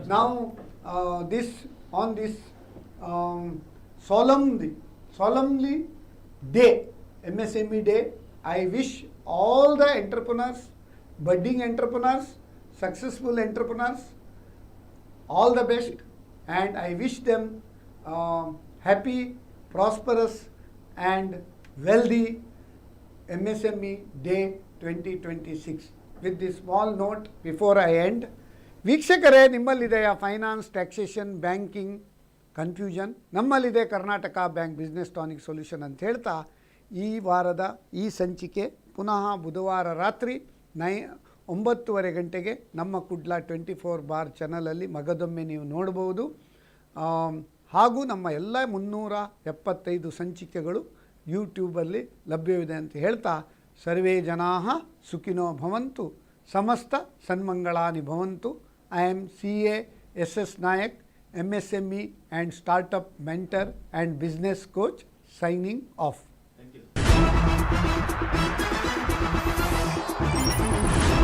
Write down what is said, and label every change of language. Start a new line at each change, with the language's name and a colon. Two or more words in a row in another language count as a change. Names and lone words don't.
English: Now, on this solemnly day, MSME day, I wish all the entrepreneurs, budding entrepreneurs, successful entrepreneurs, all the best, and I wish them happy, prosperous, and wealthy MSME Day 2026. With this small note, before I end,
Kannada: ವೀಕ್ಷಕರೇ, ನಿಮ್ಮಲ್ಲಿದೆಯಾ
English: finance, taxation, banking confusion?
Kannada: ನಮ್ಮಲ್ಲಿದೆ ಕರ್ನಾಟಕ ಬ್ಯಾಂಕ್ ಬಿಸ್ನೆಸ್ ಟಾನಿಕ್ ಸೊಲ್ಯೂಷನ್ ಅಂತ ಹೇಳ್ತಾ ಈ ವಾರದ ಈ ಸಂಚಿಕೆ ಪುನಃ ಬುಧವಾರ ರಾತ್ರಿ 9:30 ಗಂಟೆಗೆ ನಮ್ಮ ಕುಡ್ಲ 24 ಚಾನಲಲ್ಲಿ ಮಗದೊಮ್ಮೆ ನೀವು ನೋಡ್ಬೋದು. ಹಾಗೂ ನಮ್ಮ ಎಲ್ಲ 375 ಸಂಚಿಕೆಗಳು ಯೂಟ್ಯೂಬಲ್ಲಿ ಲಭ್ಯವಿದೆ ಅಂತ ಹೇಳ್ತಾ,
Sanskrit: ಸರ್ವೇ ಜನಾಃ ಸುಖಿನೋ ಭವಂತು, ಸಮಸ್ತ ಸನ್ಮಂಗಳಾನಿ ಭವಂತು.
English: I am CA SS Nayak, MSME and Startup Mentor and Business Coach, signing off. Thank you.